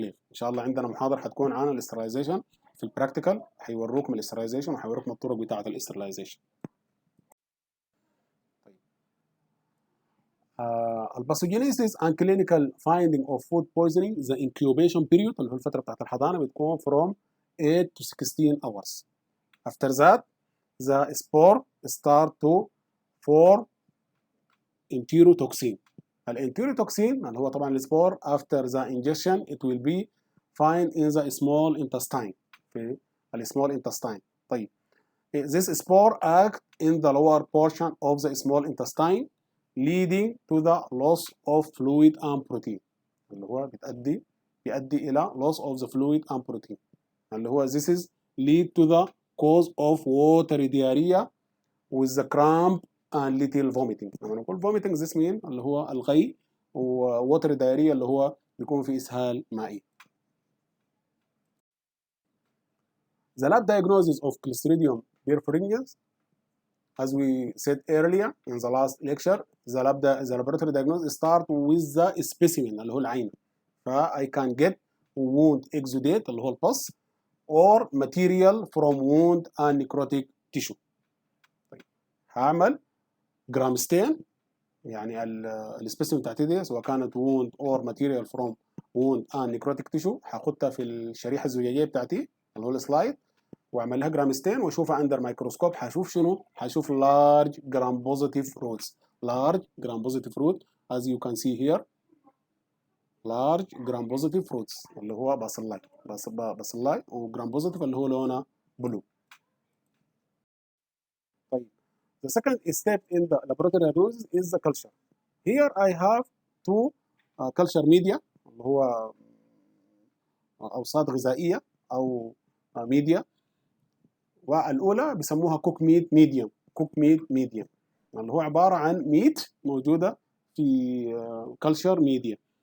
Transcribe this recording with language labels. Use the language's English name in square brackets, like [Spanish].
[Arabic] إن شاء الله عندنا محاضرة حتكون عن الاسترلايزيشن في البراكتيكال، حيوروكم الاسترلايزيشن وحيوروكم الطرق بتاعة الاسترلايزيشن. [English] الباثوجينيسيس and clinical finding of food poisoning, the incubation period [Arabic] اللي هو الفترة بتاعت الحضانة بتكون [English] from 8 to 16 hours. After that, the spore start to form enterotoxin. [Arabic] الانتيروتوكسين اللي هو طبعا السبور [English] after the ingestion it will be found in the small intestine. [Arabic] في [English] small intestine. [Arabic] طيب. [English] This spore act in the lower portion of the small intestine leading to the loss of fluid and protein. [Arabic] اللي هو بيؤدي إلى [English] loss of the fluid and protein. [Arabic] اللي هو [English] this is lead to the cause of watery diarrhea with the cramp and little vomiting. [Arabic] لما نقول [English] vomiting this mean [Arabic] اللي هو الغي، و [English] watery diarrhea [Arabic] اللي هو بيكون في إسهال مائي. [English] The lab diagnosis of Clostridium perfringens, as we said earlier in the last lecture, the laboratory diagnosis start with the specimen [Arabic] اللي هو العين. [English] I can get wound exudate [Arabic] اللي هو البص [English] or material from wound and necrotic tissue. [Arabic] طيب هعمل جرام ستين، يعني السبيسيمن بتاعتي دي سواء كانت [English] wound or material from wound and necrotic tissue [Arabic] هاخدها في الشريحه الزجاجيه بتاعتي اللي هو السلايد واعمل لها جرام ستين واشوفها اندر مايكروسكوب. هشوف شنو؟ هشوف [English] large gram positive roots. large gram positive root as you can see here. large gram positive roots [Arabic] اللي هو باسلاي وجرام بوزيتيف اللي هو لونه بلو. طيب [English] the second step in the laboratory diagnosis is the culture. Here I have two culture media [Arabic] اللي هو اوساط غذائيه او ميديا، والأولى بيسموها كوك ميت ميديوم. كوك ميت ميديوم اللي هو عبارة عن ميت موجودة في كلشر ميديا.